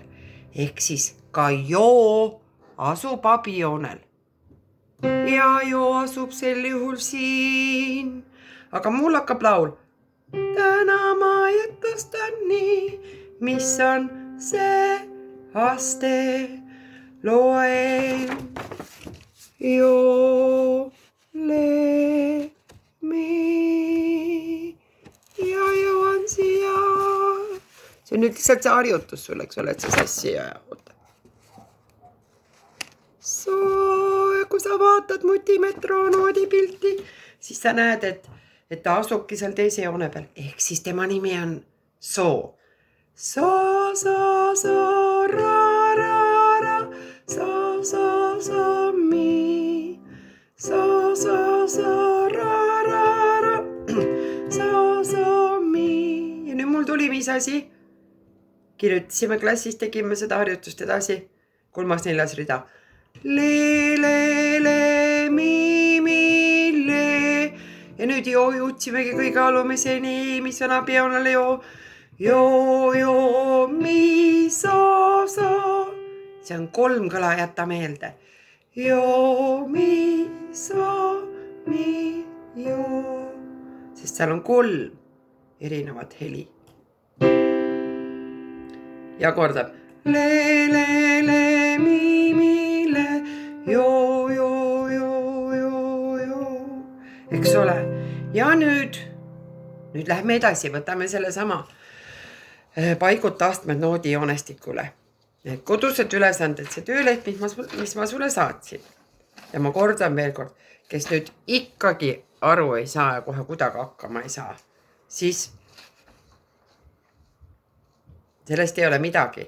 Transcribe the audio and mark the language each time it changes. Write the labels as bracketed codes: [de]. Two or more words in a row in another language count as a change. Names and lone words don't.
[et] Ehk siis ka joo asub abijoonel. Ja joo asub sel juhul siin. Aga mul hakkab laul. Täna ma jutustan nii, mis on see aste. Loen joo, le, mi ja jõuan siia. See on nüüd lihtsalt see harjutus sul, eks ole, et see sassi ja oota. Kui sa vaatad mutimetroo noodi pilti, siis sa näed, et ta asubki seal teise joone peal. Ehk siis tema nimi on soo. Soo, soo, soo, ra, ra, ra. Soo, soo, soo, mi. Soo, soo, soo, ra, ra, ra. Soo, soo, mi. Ja nüüd mul tuli mis asi? Kirjutasime klassis, tegime seda harjutust edasi. 3., 4. rida. Le, le, le, mi, le. Ja nüüd joo jõudsimegi kõige alumiseni, mis on abijoonele joo. Joo, joo, mi, soo, soo. See on 3 kõla, jätta meelde. Joo, mi, soo, mi, joo. Sest seal on 3 erinevat heli. Ja kordab. Le, le, le, mi, le. Joo, joo, joo, joo, joo. Eks ole. Ja nüüd lähme edasi, võtame selle sama paiguta astmed noodi joonestikule. Kodused ülesanded, see tööleht, mis ma sulle saatsin. Ja ma kordan veel kord, kes nüüd ikkagi aru ei saa ja kohe kuidagi hakkama ei saa, siis sellest ei ole midagi.